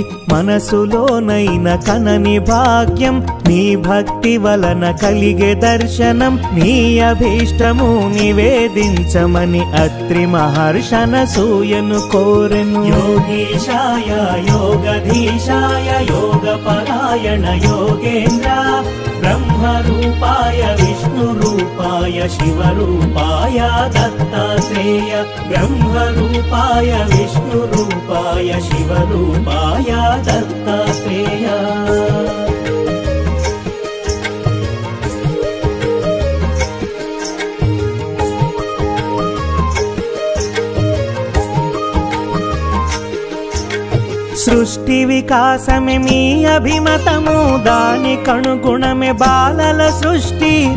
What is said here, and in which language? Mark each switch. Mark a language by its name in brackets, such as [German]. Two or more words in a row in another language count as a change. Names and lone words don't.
[Telugu] మనసులోనైన కనని భాగ్యం నీ భక్తి వలన కలిగే దర్శనం నీ అభీష్టము నివేదించమని అత్రి మహర్షనసూయను కోరెను. [Sanskrit] యోగీశాయ యోగధీశాయ యోగపరాయణ योगेन्द्र ब्रह्मरूपाय विष्णुरूपाय शिवरूपाय दत्तात्रेय ब्रह्मरूपाय विष्णुरूपाय शिवरूपाय दत्तात्रेय. [Telugu] సృష్టి వికాసమే మీ అభిమతము దాని కనుగుణమే బాలల సృష్టి.